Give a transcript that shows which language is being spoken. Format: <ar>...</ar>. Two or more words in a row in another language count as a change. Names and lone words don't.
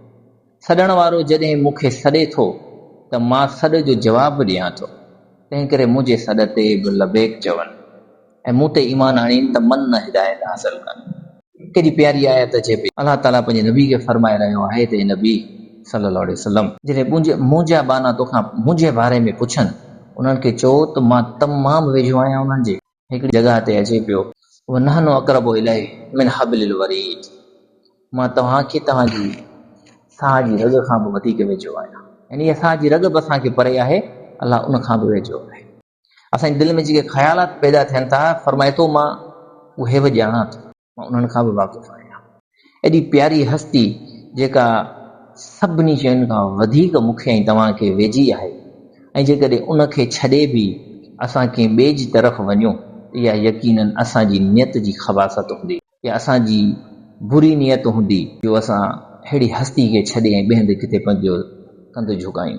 <sd>सॾण वारो जॾहिं मूंखे सॾे थो त मां सॾ जो जवाबु ॾियां थो, तंहिं करे मुंहिंजे सॾ ते बि लबेक चवनि ऐं मूं ते ईमान आणीनि त मन हिदायत हासिल कनि। केॾी प्यारी आयत अचे पई। अलाह ताला पंहिंजे नबी खे फरमाए रहियो आहे त नबी</sd> <ar>صلى الله عليه وسلم,</ar> <sd>जॾहिं मुंहिंजा बाना तोखां मुंहिंजे बारे में पुछनि, उन्हनि खे चओ त मां तमामु वेझो आहियां उन्हनि जे। हिकिड़ी जॻह ते अचे पियो,</sd> <ar>ونحن أقرب إليه من حبل الوريد,</ar> <sd>मां तव्हांखे तव्हांजी साह जी रग खां बि वधीक वेझो आहियां। यानी इहा साह जी रग बि असांखे परे आहे, अलाह उन खां बि वेझो आहे। असांजे दिलि में जेके ख़्यालात पैदा थियनि था, फरमाए थो मां उहे बि ॼाणा थो, मां उन्हनि खां बि वाक़ुफ़ आहियां। एॾी प्यारी हस्ती जेका सभिनी शयुनि खां वधीक मूंखे ऐं तव्हांखे वेझी आहे, ऐं जेकॾहिं उनखे छॾे बि असां कंहिं ॿिए जी तरफ़ वञूं, इहा यकीनन असांजी नियत जी ख़बासत हूंदी, या असांजी बुरी नियत हूंदी जो असां अहिड़ी हस्ती खे छॾे ऐं ॿिए हंधि किथे पंहिंजो कंधु झुकायूं।</sd>